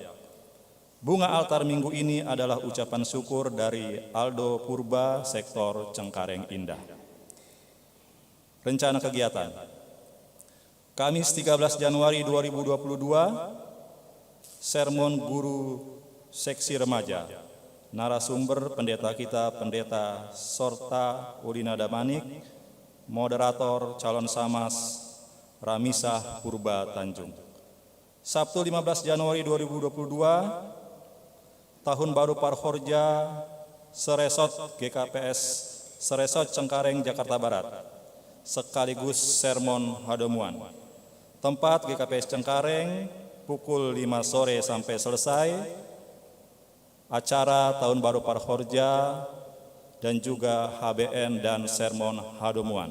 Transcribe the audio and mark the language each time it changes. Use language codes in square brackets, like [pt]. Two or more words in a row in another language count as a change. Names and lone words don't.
[id] Bunga altar minggu ini adalah ucapan syukur dari Aldo Purba, Sektor Cengkareng Indah. Rencana kegiatan. Kamis 13 Januari 2022, sermon guru seksi remaja. Narasumber pendeta kita, Pendeta Sorta Udina Damanik, moderator calon Samas Ramisah Purba Tanjung. Sabtu 15 Januari 2022, Tahun Baru Parhorja Seresot GKPS Seresot Cengkareng Jakarta Barat, sekaligus sermon Hadomuan. Tempat GKPS Cengkareng pukul 5 sore sampai selesai acara Tahun Baru Parhorja dan juga HBN dan sermon Hadomuan.